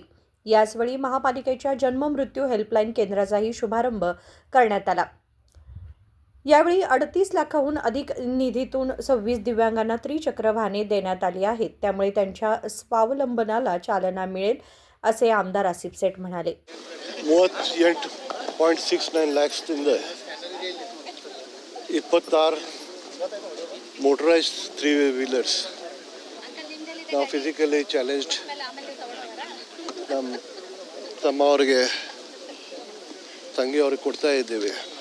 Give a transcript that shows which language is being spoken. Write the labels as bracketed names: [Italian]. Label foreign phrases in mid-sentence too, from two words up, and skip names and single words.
[Marathi] याचवेळी महापालिकेच्या जन्म मृत्यू हेल्पलाईन केंद्राचाही शुभारंभ करण्यात आला. यावेळी 38 लाखाहून अधिक निधीतून 26 दिव्यांगांना त्रिचक्र वाहने देण्यात आली आहेत. त्यामुळे त्यांच्या स्वावलंबनाला चालना मिळेल असे आमदार आसिफ सेठ म्हणाले. [Kannada] 38.69 lakhದಿಂದ 26 [English] motorized 3-wheelers [Kannada] ನಾವು [English] physically challenged [Kannada] ನಮ್ಮ ತಮ್ಮವ್ರಿಗೆ ತಂಗಿಯವ್ರಿಗೆ ಕೊಡ್ತಾ ಇದ್ದೀವಿ.